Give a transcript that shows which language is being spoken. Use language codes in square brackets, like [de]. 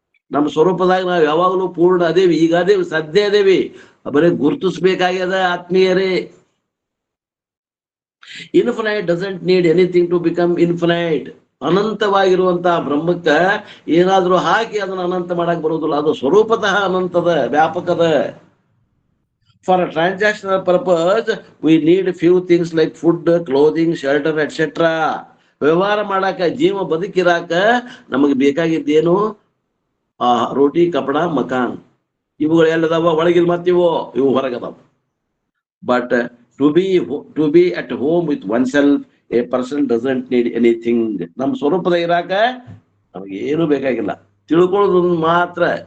[kn] ನಮ್ಮ ಸ್ವರೂಪದಾಗ ನಾವು ಯಾವಾಗಲೂ ಪೂರ್ಣ ಅದೇವಿ. ಈಗ ಅದೇವಿ, ಸದ್ಯ ಅದೇವಿ. ಬರೀ ಗುರುತಿಸ್ಬೇಕಾಗ್ಯದ ಆತ್ಮೀಯರೇ. [en] Infinite doesn't need anything to become infinite. [kn] ಅನಂತವಾಗಿರುವಂತಹ ಬ್ರಹ್ಮಕ್ಕ ಏನಾದ್ರೂ ಹಾಕಿ ಅದನ್ನ ಅನಂತ ಮಾಡಕ್ ಬರುವುದಿಲ್ಲ. ಅದು ಸ್ವರೂಪತಃ ಅನಂತದ, ವ್ಯಾಪಕದ. [en] For a transactional purpose, we need few things like food, clothing, shelter, etc. [kn] ವ್ಯವಹಾರ ಮಾಡಾಕ, ಜೀವ ಬದುಕಿರಾಕ ನಮಗೆ ಬೇಕಾಗಿದ್ದೇನು? [hi] ರೋಟಿ, ಕಪಡ, ಮಕಾನ್. [kn] ಇವುಗಳು ಎಲ್ಲದಾವ? ಒಳಗಿಲ್ ಮತ್ತಿವು ಇವು ಹೊರಗದಾವ. [en] But to be at home with oneself a person doesn't need anything. [kn] ನಮ್ಮ ಸ್ವರೂಪದ ಇರಾಕ ನಮಗೆ ಏನು ಬೇಕಾಗಿಲ್ಲ, ತಿಳ್ಕೊಳ್ಳೋದು ಮಾತ್ರ.